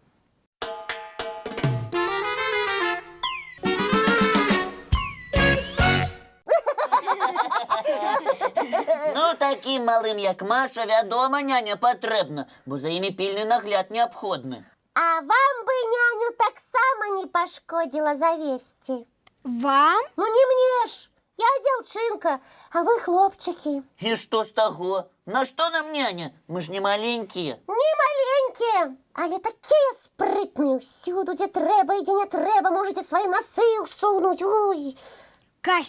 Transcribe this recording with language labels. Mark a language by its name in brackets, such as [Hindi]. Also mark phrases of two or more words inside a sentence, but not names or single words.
[Belarusian] Ну, такім малым, як Маша, вядома, няня патрэбна, бо за імі пільны нагляд неабходны. А вам бы няню таксама не пашкодзіла завесці. Вам? Ну не мне ж. [Ukrainian] Я дівчинка, а ви хлопчики. І що з того? На що нам няня? Ми ж не маленькі. Не маленькі, але такі спритні. Всюди, де треба і де не треба, можете свої носи усунуть. Ой. Кася,